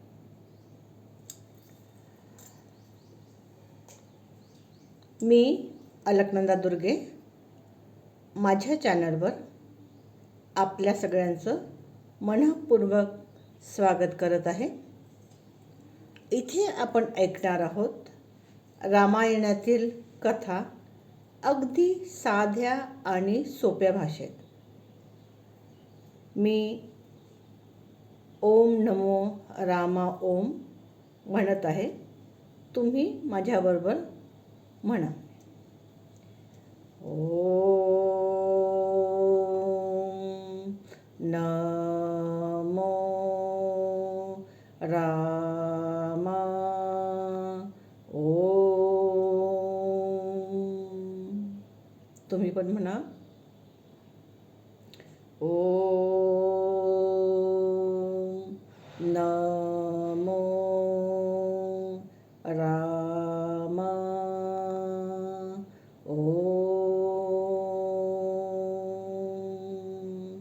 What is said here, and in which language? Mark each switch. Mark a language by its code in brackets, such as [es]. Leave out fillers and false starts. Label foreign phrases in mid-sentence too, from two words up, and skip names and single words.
[mr] मी अलकनंदा दुर्गे माझ्या चॅनलवर आपल्या सगळ्यांचं मनःपूर्वक स्वागत करत आहे. इथे आपण ऐकणार आहोत रामायणातील कथा अगदी साध्या आणि सोप्या भाषेत. मी [sa] ओम नमो रामा ओम [mr] म्हणत आहे. तुम्ही माझ्याबरोबर म्हणा. [sa] ओम नमो रामा ओम. [mr] तुम्ही पण म्हणा. [sa] ओम नमो रामा ओम.